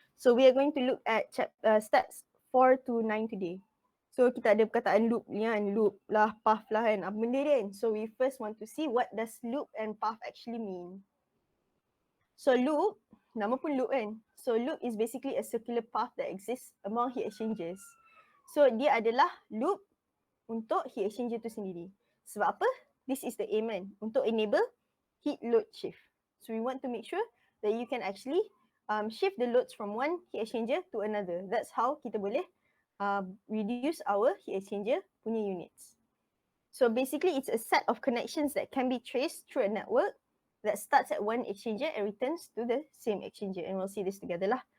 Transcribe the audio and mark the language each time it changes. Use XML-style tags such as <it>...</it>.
<en>So we are going to look at steps 4 to 9 today.</en> <ms>So kita ada perkataan loop ni kan, loop lah, path lah kan, apa benda dia kan.</ms> <en>So we first want to see what does loop and path actually mean. So loop,</en> <ms>nama pun</ms> <en>loop kan. So loop is basically a circular path that exists among heat exchangers.</en> <ms>So dia adalah loop untuk heat exchanger tu sendiri. Sebab apa?</ms> <en>This is the aim kan,</en> <ms>untuk</ms> <en>enable heat load shift. So we want to make sure that you can actually shift the loads from one heat exchanger to another. That's how</en> <ms>kita boleh</ms> <en>reduce our heat exchanger</en> <ms>punya</ms> <en>units. So basically it's a set of connections that can be traced through a network that starts at one exchanger and returns to the same exchanger. And we'll see this together lah.</en>